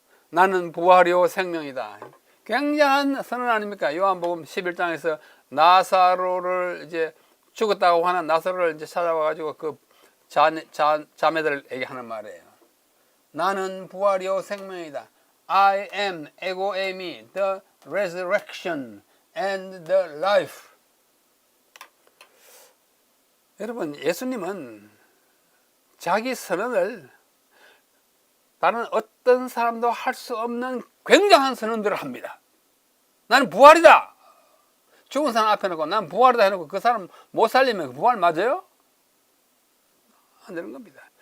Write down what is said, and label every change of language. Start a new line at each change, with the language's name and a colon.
Korean: 나는 부활이요 생명이다. 굉장한 선언 아닙니까? 요한복음 11장에서 나사로를 이제 죽었다고 하는 나사로를 이제 찾아와 가지고 그 자매들에게 하는 말이에요. 나는 부활이요 생명이다.
English: I am ego eimi, the resurrection and the life.
Korean: 여러분, 예수님은 자기 선언을 다른 어떤 사람도 할 수 없는 굉장한 선언들을 합니다. 나는 부활이다. 죽은 사람 앞에 놓고 난 부활이다 해놓고 그 사람 못 살리면 그 부활 맞아요? 안 되는 겁니다.